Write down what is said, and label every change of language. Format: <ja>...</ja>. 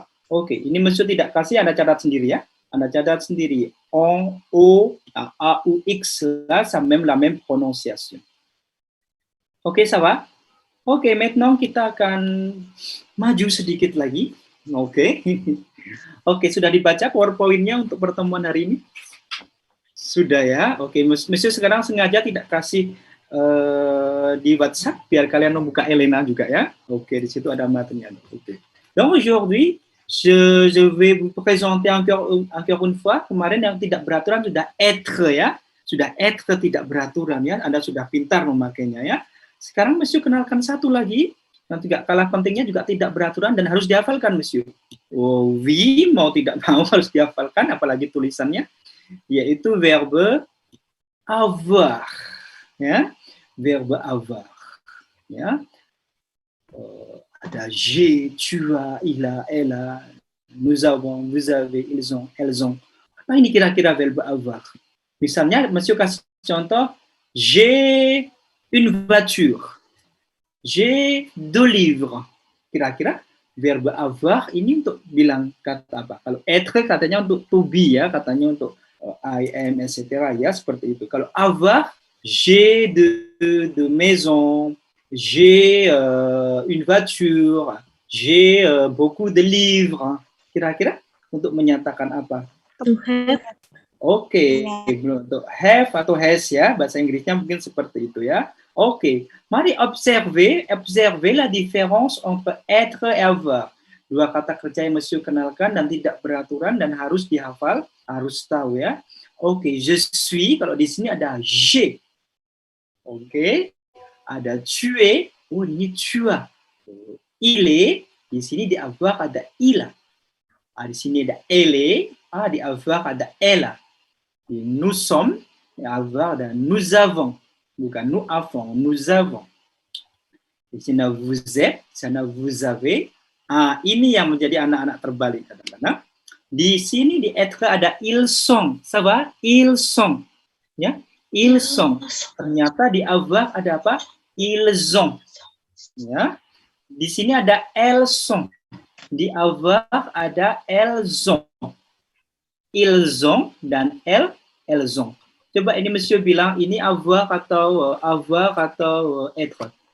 <id>Oke, ini Monsieur tidak kasih, Anda catat sendiri ya. Anda catat sendiri.</id> <fr>En, O, A, U, X, là, ça même la même prononciation.</fr> <id>Oke,</id> <fr>ça va?</fr> <id>Oke,</id> <fr>maintenant</fr> <id>kita akan maju sedikit lagi. Oke. Oke, sudah dibaca PowerPoint-nya untuk pertemuan hari ini? Sudah ya. Oke, Monsieur sekarang sengaja tidak kasih di WhatsApp biar kalian membuka Elena juga ya. Oke, di situ ada materinya. Oke.</id> <fr>Donc aujourd'hui, je vais vous présenter encore une fois.</fr> <id>Kemarin yang tidak beraturan sudah être ya. Sudah être tidak beraturan ya. Anda sudah pintar memakainya ya. Sekarang Monsieur kenalkan satu lagi yang tidak kalah pentingnya juga tidak beraturan dan harus dihafalkan, Monsieur. Oh,</id> <fr>oui,</fr> <id>mau tidak mau harus dihafalkan, apalagi tulisannya, yaitu verbe avoir, ya, verbe avoir, ya. Ada</id> <fr>j'ai, tu as, il a, elle a, nous avons, vous avez, ils ont, elles ont.</fr> <id>Apa ini kira-kira verbe avoir? Misalnya, Monsieur kasih contoh,</id> <fr>j'ai une voiture. J'ai 2 livres.</fr> <id>Kira-kira verbe avoir ini untuk bilang kata apa? Kalau être katanya untuk</id> <en>to be</en> <id>ya, katanya untuk</id> <en>I am,</en> <id>etc. ya, seperti itu. Kalau</id> <fr>avoir, j'ai de maison, j'ai une voiture, j'ai beaucoup de livres.</fr> <id>Kira-kira untuk menyatakan apa?</id> <en>To have.</en> <id>Oke, untuk</id> <en>have</en> <id>atau</id> <en>has</en> <id>ya, bahasa Inggrisnya mungkin seperti itu ya.</id> <fr>Oke,</fr> <id>mari</id> <fr>observer la différence entre être et avoir.</fr> <id>2 kata kerja yang Monsieur kenalkan dan tidak beraturan dan harus dihafal, harus tahu ya. Oke,</id> <fr>je suis,</fr> <id>kalau di sini ada</id> <fr>j'ai.</fr> <id>Oke, ada</id> <fr>tu es,</fr> <id>oh ini</id> <fr>tu as. Il est,</fr> <id>di sini di avoir ada</id> <fr>il a.</fr> <id>Di sini ada</id> <fr>elle est,</fr> <id>di avoir ada</id> <fr>elle a. Nous sommes,</fr> <id>di avoir ada</id> <fr>nous avons.</fr> <id>Bukan</id> <fr>nous avons, nous avons.</fr> <id>Di sini</id> <fr>vous êtes,</fr> <id>di sana</id> <fr>vous avez.</fr> <id>Ini yang menjadi anak-anak terbalik kadang-kadang. Di sini di être ada</id> <fr>ils sont, ça va? Ils sont,</fr> <id>ya,</id> <fr>ils sont.</fr> <id>Ternyata di avoir ada apa?</id> <fr>Ils ont,</fr> <id>ya. Di sini ada elles sont. Di avoir ada</id> <fr>elles ont. Ils ont</fr> <id>dan</id> <fr>elles ont.</fr> <id>Coba ini Monsieur bilang ini avoir atau être.</id>